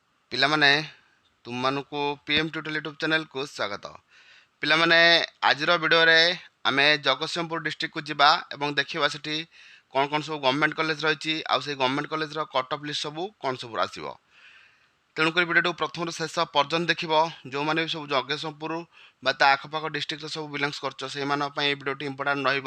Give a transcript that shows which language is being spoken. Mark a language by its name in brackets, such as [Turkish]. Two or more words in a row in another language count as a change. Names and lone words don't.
[Odia] ପିଲାମାନେ ତୁମମାନଙ୍କୁ ପିଏମ ଟ୍ୟୁଟୋରିଆଲ ୟୁଟ୍ୟୁବ ଚ୍ୟାନେଲ କୁ ସ୍ୱାଗତ। ପିଲାମାନେ ଆଜିର ଭିଡ଼ିଓରେ ଆମେ ଜଗତସିଂହପୁର ଡିଷ୍ଟ୍ରିକ୍ଟ କୁ ଯିବା ଏବଂ ଦେଖିବା ସେଠି କ'ଣ କ'ଣ ସବୁ ଗଭର୍ଣ୍ଣମେଣ୍ଟ କଲେଜ ରହିଛି ଆଉ ସେଇ ଗଭର୍ଣ୍ଣମେଣ୍ଟ କଲେଜର [English] cut off list [Odia] ସବୁ କ'ଣ ସବୁ ଆସିବ। ତେଣୁକରି ଭିଡ଼ିଓଟାକୁ ପ୍ରଥମରୁ ଶେଷ ପର୍ଯ୍ୟନ୍ତ ଦେଖିବ। ଯେଉଁମାନେ ବି ସବୁ ଜଗତସିଂହପୁର ବା ତା ଆଖପାଖ ଡିଷ୍ଟ୍ରିକ୍ଟର ସବୁ ବିଲଙ୍ଗସ୍ କରୁଛ ସେଇମାନଙ୍କ ପାଇଁ ଏହି ଭିଡ଼ିଓଟି ଇମ୍ପୋର୍ଟାଣ୍ଟ ରହିବ।